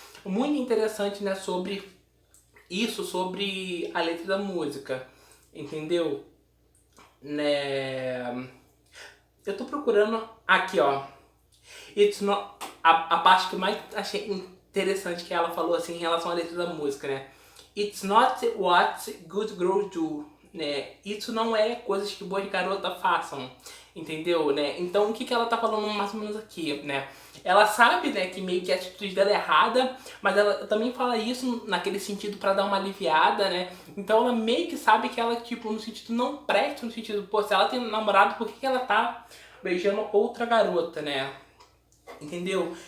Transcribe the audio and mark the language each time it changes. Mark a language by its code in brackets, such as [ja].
[pt] Muito interessante, né, sobre isso, sobre a letra da música, entendeu? Né? Eu tô procurando aqui, ó. [en] It's not, [pt] a parte que eu mais achei interessante que ela falou assim em relação à letra da música, né? [en] It's not what good girls do, né? [pt] Isso não é coisas que boas garotas façam, entendeu, né? Então o que ela tá falando mais ou menos aqui, né? Ela sabe, né, que meio que a atitude dela é errada, mas ela também fala isso naquele sentido pra dar uma aliviada, né? Então ela meio que sabe que ela, tipo, no sentido não presta, no sentido, pô, se ela tem um namorado, por que ela tá beijando outra garota, né? Entendeu?